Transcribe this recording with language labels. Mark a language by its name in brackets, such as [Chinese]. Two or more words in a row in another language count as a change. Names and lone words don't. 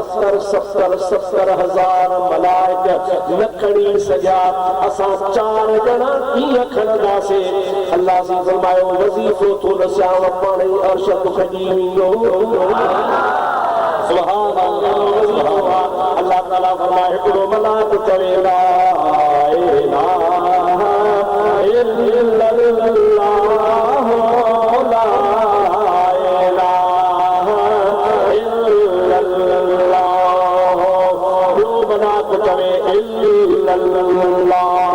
[Sindhi] 70,000 मलाइक न खणी सघिया असां 4 ॼणा कीअं खणंदासीं अल्लाह जी फरमायो वज़ीफ़ो थो नसियाव पाण ई अर्श तो खॼी वेंदो [Arabic] سبحان الله [Sindhi] अल्लाह ताला फरमाए हिकिड़ो मलाइक चवे [Arabic] لا إله إلا الله لا إله إلا الله [Sindhi] ॿियो मलाइक चवे इल्लल्लाह